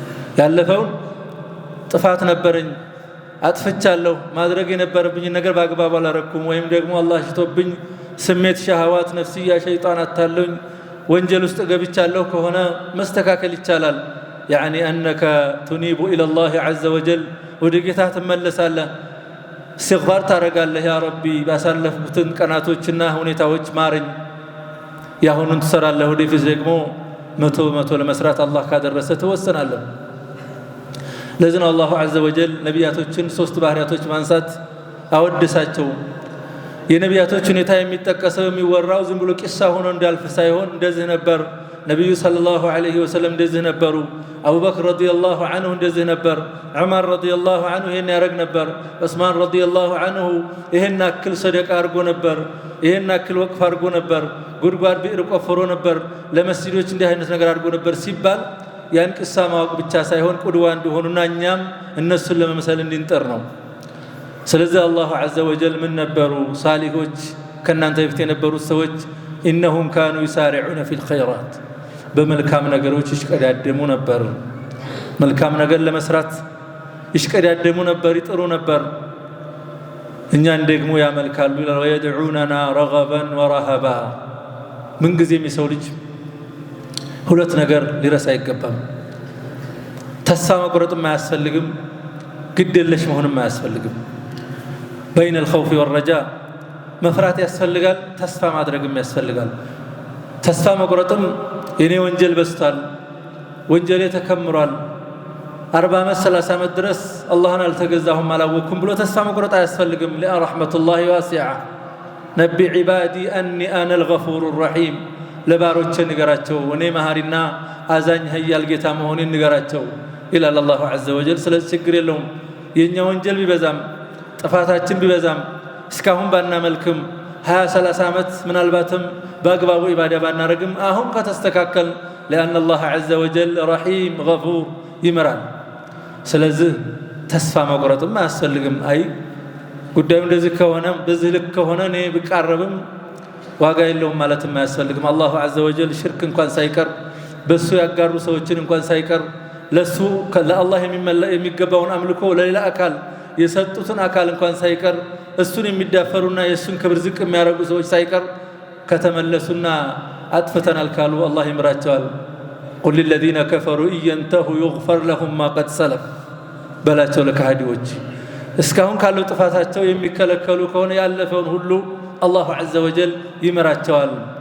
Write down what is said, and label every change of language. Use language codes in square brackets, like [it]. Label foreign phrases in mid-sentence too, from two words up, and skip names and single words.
[am] ያለፈውን ጥፋት ነበረኝ አጥፍቻለሁ ማድረግ የነበረብኝ ነገር በአግባቡ አላረኩም ወይም ደግሞ አላህ ሽቶብኝ ስሜት ሸሃዋት ነፍስያ ሸይጣን አታለኝ ወንጀል ውስጥ ገብቻለሁ ከሆነ መስተካከል ይቻላል [ar] يعني انك تنيب الى الله عز وجل [am] ወደጌታ ተመለሳለህ استغفار ታረጋለህ [ar] يا ربي [am] ባሳለፍኩትን ቀናቶችና ሁኔታዎች ማረኝ ያሁኑን ትሰራለህ ወደፊት ደግሞ መቶ ለመስራት አላህ ካደረሰ ተወሰናለህ ለዚህ አላህ [ar] عز وجل [am] ነቢያቶችን ሶስት ባህሪያቶች ማንሳት አወደሳቸው የነቢያቶች ሁኔታ የሚጠቀሰው የሚወራው ዝም ብሎ ቂሳ ሆኖ እንዳልፍ ሳይሆን እንደዚህ ነበር ነብዩ [ar] صلى الله عليه وسلم [am] እንደዚህ ነበሩ አቡበክር [ar] رضي الله عنه [am] እንደዚህ ነበር ዑመር [ar] رضي الله عنه [am] ይሄን ያረግ ነበር ዑስማን [ar] رضي الله عنه [am] ይሄን አክል ሰደቃ አርጎ ነበር ይሄን አክል ወቅፍ አርጎ ነበር ጉድጓድ ቢዕር ቆፍሮ ነበር ለመስጂዶች እንዲህ አይነት ነገር አርጎ ነበር ሲባል ያን ቂሳ ማወቅ ብቻ ሳይሆን ቁድዋ እንደሆኑና እኛም እነሱን ለመምሰል እንድንጠር ነው ስለዚህ አላህ [ar] عز وجل [am] ምን ነበሩ ሳሊሆች ከናንተ በፊት የነበሩት ሰዎች [ar] انهم كانوا يسارعون في الخيرات [am] በመልካም ነገሮች ይሽቀዳደሙ ነበር መልካም ነገር ለመስራት ይሽቀዳደሙ ነበር ይጥሩ ነበር እኛን ደግሞ ያመልካሉ [ar] ويدعوننا رغبا ورهبا [am] ምን ጊዜም የሰው ልጅ ሁለት ነገር ሊረሳ አይገባም ተስፋ መቁረጥም አያስፈልግም ግድየለሽ መሆንም አያስፈልግም [ar] بين الخوف والرجاء [am] መፍራት ያስፈልጋል ተስፋ ማድረግም ያስፈልጋል ተስፋ መቁረጥም የኔ ወንጀል በስቷል ወንጀሌ ተከምሯል 40 ዓመት 30 ዓመት ድረስ አላህን አልተገዛሁም አላወኩም ብሎ ተስፋ መቁረጥ አያስፈልግም [ar] لرحمة الله واسعة نبئ عبادي اني انا الغفور الرحيم [am] ለባሮቼ ንገራቸው እኔ መሐሪና አዛኝ ኃያል ጌታ መሆኔን ንገራቸው ይላል አላህ [ar] عز وجل [am] ስለዚህ ችግር የለውም የኛ ወንጀል ቢበዛም ጥፋታችን ቢበዛም እስካሁን ባናመልክም 20 30 ዓመት ምናልባትም በአግባቡ ኢባዳ ባናረግም አሁን ከተስተካከል [ar] لان الله عز وجل رحيم غفور [am] ይመራል ስለዚህ ተስፋ መቁረጥም አያስፈልግም አይ ጉዳዩ እንደዚህ ከሆነ በዚህ ልክ ከሆነ እኔ ብቃረብም ዋጋ የለውም ማለትም አያስፈልግም አላህ عز وجل ሽርክ እንኳን ሳይቀር በሱ ያጋሩ ሰዎችን እንኳን ሳይቀር ለሱ ለአላህ የሚገባውን አምልኮ ለሌላ አካል የሰጡትን አካል እንኳን ሳይቀር እሱን የሚዳፈሩና የሱን ክብር ዝቅ የሚያረጉ ሰዎች ሳይቀር ከተመለሱና አጥፍተናል ካሉ አላህ ይምራቸዋል [ar] قل للذين كفروا ينتهوا يغفر لهم ما قد سلف [am] በላቸው ለካህዲዎች እስካሁን ካለው ጥፋታቸው የሚከለከሉ ከሆነ ያለፈውን ሁሉ አላህ [ar] عز وجل [am] ይምራቸዋል